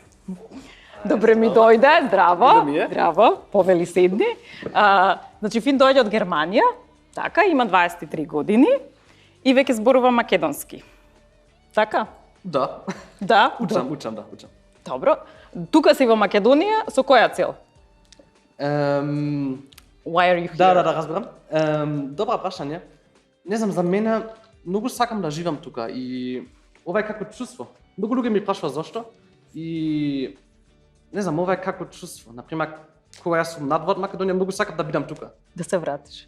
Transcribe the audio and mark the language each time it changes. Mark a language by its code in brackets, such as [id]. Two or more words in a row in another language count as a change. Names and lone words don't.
[mk] Добре ми дојде, здраво, здраво, повели седни. Значи, Фин дојде од Германија, така, има 23 години и веќе зборува македонски. Така? Да. Да? Учам. Добро. Тука си во Македонија, со која цел? [en] Why are you here? [mk] Да, разбирам. Добра прашање. Не знам, за мене многу сакам да живам тука и ова е како чувство. Многу луѓе ми прашуваат зошто и не знам, ова е како чувство. Например, кога јас сум надвор Македонија, многу сакам да бидам тука. Да се вратиш.